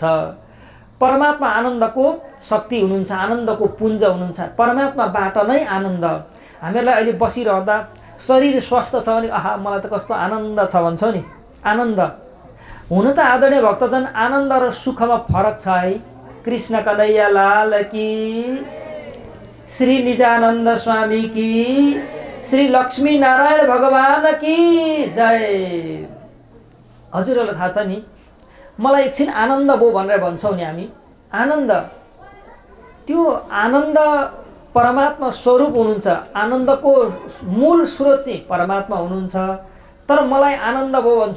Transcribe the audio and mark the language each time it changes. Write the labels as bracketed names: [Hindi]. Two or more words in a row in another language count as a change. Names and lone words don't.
[Nepali] परमात्मा आनन्दको शक्ति हुनुहुन्छ, आनन्दको पुञ्ज हुनुहुन्छ। परमात्माबाट नै आनन्द। हामीहरूलाई अहिले बसिरहँदा शरीर स्वस्थ छ भने आहा मलाई त कस्तो आनन्द छ भन्छौँ नि, आनन्द। हुन त आदरणीय भक्तजन, आनन्द र सुखमा फरक छ है। [Hindi] कृष्ण कन्हैया लाल की, श्री निजानन्द स्वामी की, श्री लक्ष्मी नारायण भगवान की जय। [Nepali] हजुरहरूलाई थाहा छ नि, मलाई एकछिन आनन्द भयो भनेर भन्छौँ नि हामी। आनन्द, त्यो आनन्द परमात्मा स्वरूप हुनुहुन्छ। आनन्दको मूल स्रोत चाहिँ परमात्मा हुनुहुन्छ। तर मलाई आनन्द भयो भन्छु।